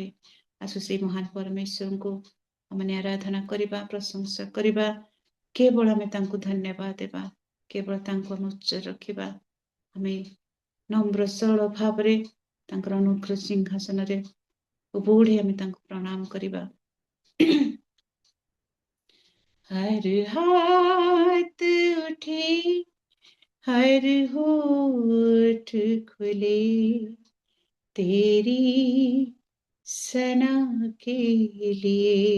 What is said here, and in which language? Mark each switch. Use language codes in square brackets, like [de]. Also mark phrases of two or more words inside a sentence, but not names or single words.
[or] ଆସୁ ସେଇ ମହାନ ପରମେଶ୍ୱରଙ୍କୁ ଆମେ ଆରାଧନା କରିବା, ପ୍ରଶଂସା କରିବା। କେବଳ ଆମେ ତାଙ୍କୁ ଧନ୍ୟବାଦ ଦେବା, କେବଳ ତାଙ୍କୁ ଆମେ ଉଚ୍ଚରେ ରଖିବା। ଆମେ ନମ୍ର ସରଳ ଭାବରେ ତାଙ୍କର ଅନୁଗ୍ରହ ସିଂହାସନରେ ବୁଢୀ ଆମେ ତାଙ୍କୁ ପ୍ରଣାମ କରିବା। [hi] हर हाथ उठे, हर होठ खुले, तेरी सना के लिए।